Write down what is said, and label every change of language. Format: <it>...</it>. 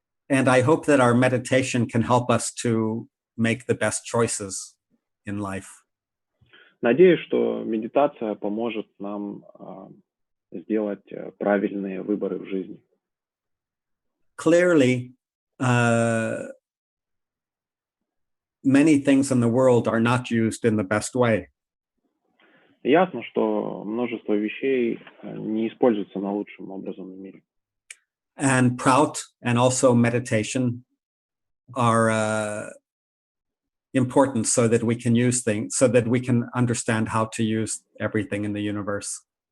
<en>And I hope that our meditation can help us to make the best choices in life.</en> <ru>Надеюсь, что медитация поможет нам сделать правильные выборы в жизни.</ru> <en>Clearly, many things in the world are not used in the best way.</en> <ru>Ясно, что множество вещей не используются наилучшим образом в мире.</ru> <en>And PRAUT and also meditation are important so that we can use things, so that we can understand how to use everything in the universe.</en>